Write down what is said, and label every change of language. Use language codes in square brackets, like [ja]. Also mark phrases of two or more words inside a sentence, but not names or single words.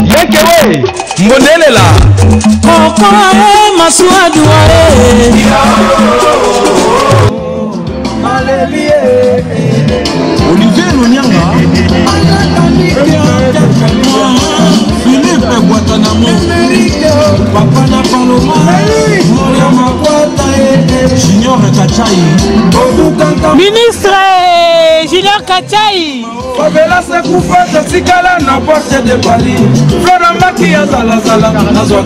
[ln] Dominique we Mbondelela Koko Masuadu Olivier Lonyanga Philippe Guantanamo Papa na Paloma Junior Kachai Ministre Junior Kachai Favela se kufa tasikala na porte de Bali Flora Maki ya zalazala Nazwa